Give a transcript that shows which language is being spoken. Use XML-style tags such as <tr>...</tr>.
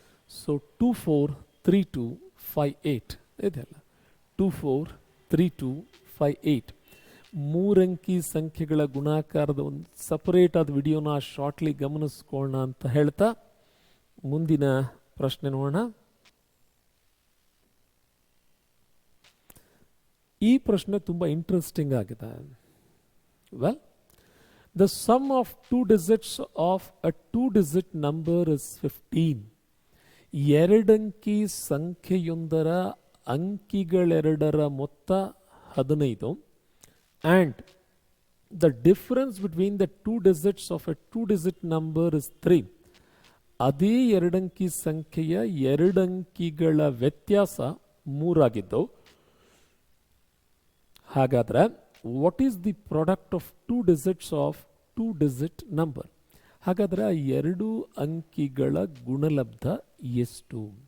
<kn>So 243258 ಇದೆಲ್ಲ 243258 ಮೂರಂಕಿ ಸಂಖ್ಯೆಗಳ ಗುಣಾಕಾರದ ಒಂದು ಸಪರೇಟ್ ಆದ ವಿಡಿಯೋನ ಶಾರ್ಟ್ಲಿ ಗಮನಿಸ್ಕೊಳ್ಳೋಣ ಅಂತ ಹೇಳ್ತಾ ಮುಂದಿನ ಪ್ರಶ್ನೆ ನೋಡೋಣ. ಈ ಪ್ರಶ್ನೆ ತುಂಬಾ ಇಂಟ್ರೆಸ್ಟಿಂಗ್ ಆಗಿದೆ.</kn> <en>Well, the sum of 2 digits of a 2 digit number is 15.</en> <kn>ಎರಡಂಕಿ ಸಂಖ್ಯೆಯೊಂದರ ಅಂಕಿಗಳೆರಡರ ಮೊತ್ತ 15</kn> <en>and the difference between the 2 digits of a 2 digit number is 3.</en> <kn>ಅದೇ ಎರಡಂಕಿ ಸಂಖ್ಯೆಯ ಎರಡಂಕಿಗಳ ವ್ಯತ್ಯಾಸ 3 ಆಗಿದ್ದು, ಹಾಗಾದ್ರೆ</kn> <en>What is the product of 2 digits of 2 digit number?</en> <kn>ಹಾಗಾದ್ರೆ ಆ ಎರಡು ಅಂಕಿಗಳ ಗುಣಲಬ್ಧ ಎಷ್ಟು?</kn>